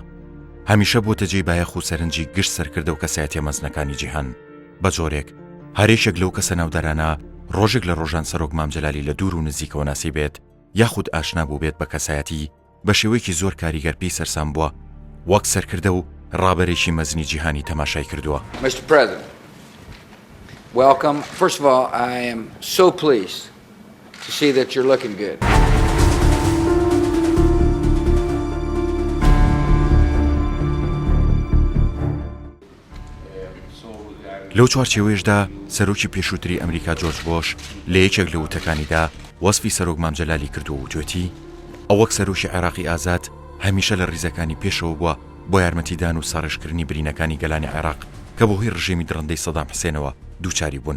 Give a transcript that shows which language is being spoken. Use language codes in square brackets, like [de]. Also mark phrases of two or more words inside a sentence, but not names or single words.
[ckb] هەمیشە بۆتە جێی بایەخ و سەرنجی گشت سەرکردە و کەسایەتیە مەزنەکانی جیهان. بە جۆرێک هەرێشێک لەو کەسە ناودارانە ڕۆژێک لە ڕۆژان سەرۆک مام جەلالی لە دوور و نزیکەوە ناسی بێت یاخود ئاشنا بوو بێت بە کەسایەتی بە شێوەیەکی زۆر کاریگەرپی سەرسام بووە وەک سەرکردە و ڕابەرێکی مەزنی جیهانی تەماشای کردووە. [en] Mr. President, welcome. First of all, I am so pleased to see that you're looking good. [ckb] لەو چوارچێوەیەشدا سەرۆکی پێشووتری ئەمریکا جۆرج بۆش لە یەکێک لە وتەکانیدا وەسفی سەرۆک مام جەلالی کردووە و توێتی ئەو وەک سەرۆکی عێراقی ئازاد هەمیشە لە ڕیزەکانی پێشەوە بووە بۆ یارمەتیدان و سەڕێژکردنی برینەکانی گەلانی عێراق کە بە هۆی ڕژێمی درەندەی سەدام حوسێنەوە دووچاری بوون.